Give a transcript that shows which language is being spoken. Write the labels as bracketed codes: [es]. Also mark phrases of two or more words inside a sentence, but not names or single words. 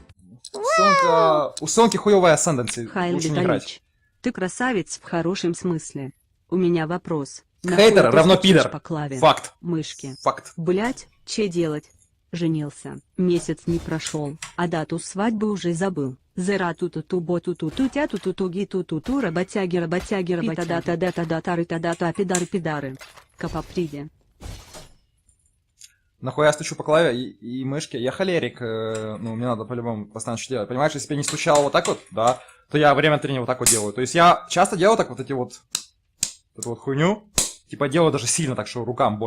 [ru] У Сонки хуёвая асценденция. Хайл Лучше не играть. Виталич, ты красавец в хорошем смысле. У меня вопрос. Хейтер Нахуй ты равно стучишь пидор. по клаве? Факт. Мышки. Факт. Блять, че делать? Женился. Месяц не прошел, а дату свадьбы уже забыл. Зера ту-ту-ту бо-ту-ту-ту тя ту-ту-ту ги-ту-ту-ту работяги работяги работяги дата-дата-дата-даты та-дата пидары-пидары. Капаприде. Нахуя я стучу по клаве и мышке? Я холерик, ну, мне надо по-любому постоянно что делать. Понимаешь, если бы я не стучал вот так вот, да, то я время от времени вот так вот делаю. То есть я часто делаю так вот эти вот, эту вот хуйню, типа делаю даже сильно так, что рукам больно.